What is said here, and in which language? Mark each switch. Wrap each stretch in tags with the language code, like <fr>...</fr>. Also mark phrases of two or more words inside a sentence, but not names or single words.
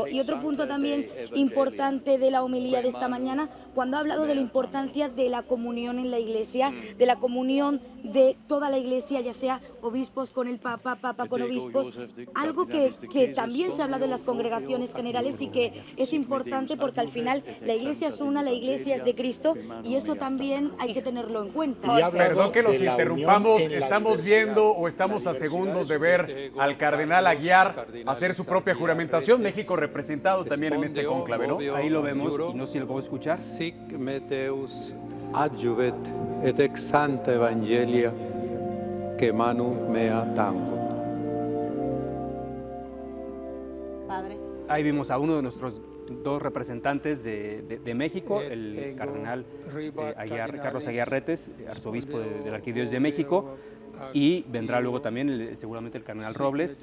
<es>Y otro punto también importante de la homilía de esta mañana, cuando ha hablado de la importancia de la comunión en la Iglesia, de la comunión de toda la Iglesia, ya sea obispos con el Papa, Papa con obispos, algo que también se ha hablado en las congregaciones generales y que es importante porque al final la Iglesia es una, la Iglesia es de Cristo, y eso también hay que tenerlo en cuenta. Perdón que los interrumpamos, estamos viendo o estamos a segundos de ver al cardenal Aguiar hacer su propia juramentación, México representado también en este cónclave, ¿no? Ahí lo vemos, y no sé si lo puedo escuchar.</es> <la>Sic meteus adjuvet et ex santa evangelia que manu mea tango.</la> <es>Padre. Ahí vimos a uno de nuestros dos representantes de México, el cardenal Carlos Aguiar Retes, arzobispo de la Arquidiócesis de México, y vendrá luego también seguramente el cardenal Robles.</es>